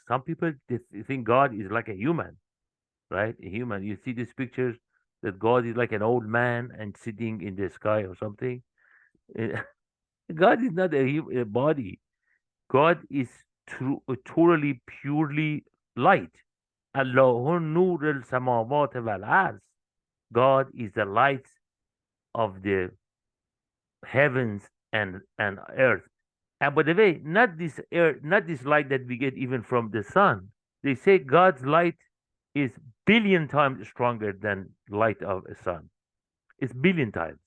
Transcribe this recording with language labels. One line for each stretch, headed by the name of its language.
English: Some people think God is like a human, right? A human. You see these pictures that God is like an old man and sitting in the sky or something. Eh, God is not a body. God is totally purely light.
Arabic: الله نور السماوات والارض.
English: God is the light of the heavens and earth. And by the way, not this earth, not this light that we get even from the sun. They say God's light is billion times stronger than light of a sun. It's billion times.